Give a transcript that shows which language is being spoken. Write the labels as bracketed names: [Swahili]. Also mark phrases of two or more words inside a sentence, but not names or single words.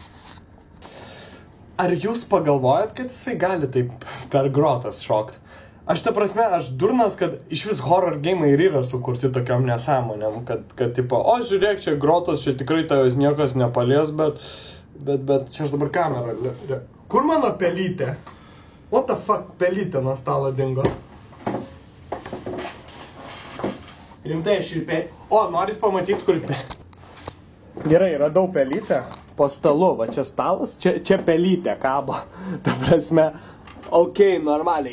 [Lithuanian] Ar jūs pagalvojat, kad jisai gali taip per grotas šokt? Aš ta prasme, aš durnas, kad iš vis [English] horror game [Lithuanian] ir yra sukurti tokiom nesąmonėm, kad tipo, o žiūrėk, čia grotos, čia tikrai tavęs niekas nepalies, bet čia aš dabar kamerą. Kur mano pelytė? [English] What the fuck, [Lithuanian] pelytė nuo stalo dingo. Rimtai aš šilpėjau. O, norit pamatyti, kur pelytė? Gerai, radau pelytę po stalu, va čia stalas, čia pelytė kabo. Ta prasme, okei, normaliai.